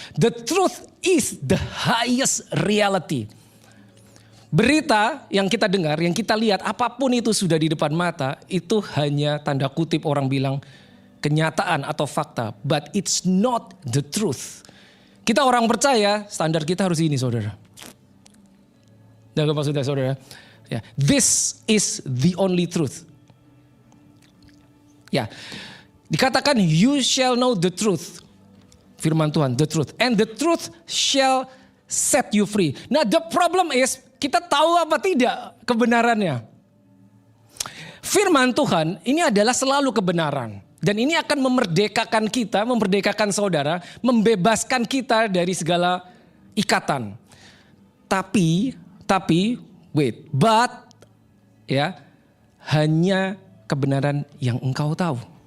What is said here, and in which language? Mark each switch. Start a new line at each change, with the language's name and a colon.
English: The truth is the highest reality.
Indonesian: Berita yang kita dengar, yang kita lihat, apapun itu sudah di depan mata, itu hanya tanda kutip orang bilang kenyataan atau fakta.
English: But it's not the truth.
Indonesian: Kita orang percaya, standar kita harus ini saudara. Dan maksudnya saudara,
English: Ya, this is the only truth. Ya, dikatakan you shall know the truth. Firman Tuhan, the truth. And the truth shall set you free.
Indonesian: Nah,
English: the problem is
Indonesian: kita tahu apa tidak kebenarannya. Firman Tuhan ini adalah selalu kebenaran. Dan ini akan memerdekakan kita, memerdekakan saudara, membebaskan kita dari segala ikatan. Tapi, but, ya, hanya kebenaran yang engkau tahu.